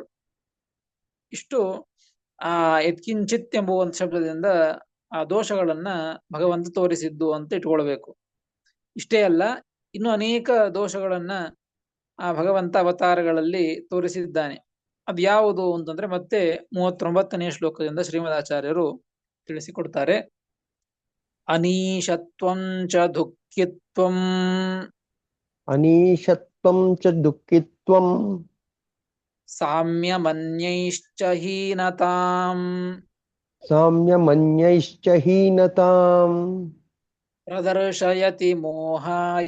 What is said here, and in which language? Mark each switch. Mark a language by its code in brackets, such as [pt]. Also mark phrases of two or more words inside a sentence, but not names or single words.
[kn] ಇಷ್ಟು ಆ ಯತ್ಕಿಂಚಿತ್ ಎಂಬುವ ಒಂದು ಶಬ್ದದಿಂದ ಆ ದೋಷಗಳನ್ನ ಭಗವಂತ ತೋರಿಸಿದ್ದು ಅಂತ ಇಟ್ಕೊಳ್ಬೇಕು. ಇಷ್ಟೇ ಅಲ್ಲ, ಇನ್ನು ಅನೇಕ ದೋಷಗಳನ್ನ ಆ ಭಗವಂತ ಅವತಾರಗಳಲ್ಲಿ ತೋರಿಸಿದ್ದಾನೆ. ಅದು ಯಾವುದು ಅಂತಂದ್ರೆ ಮತ್ತೆ 39ನೇ ಶ್ಲೋಕದಿಂದ ಶ್ರೀಮದಾಚಾರ್ಯರು ತಿಳಿಸಿಕೊಡ್ತಾರೆ. [sa] ಅನೀಶತ್ವಂ ಚ ದುಃಖಿತ್ವಂ, ಅನೀಶತ್ವಂ ಚ ದುಃಖಿತ್ವಂ, ಸಾಮ್ಯಮನ್ಯೈಶ್ಚ ಹೀನತಾಂ, ಸಾಮ್ಯಮನ್ಯೈಶ್ಚ ಹೀನತಾಂ, ಪ್ರದರ್ಶಯತಿ ಮೋಹಾಯ,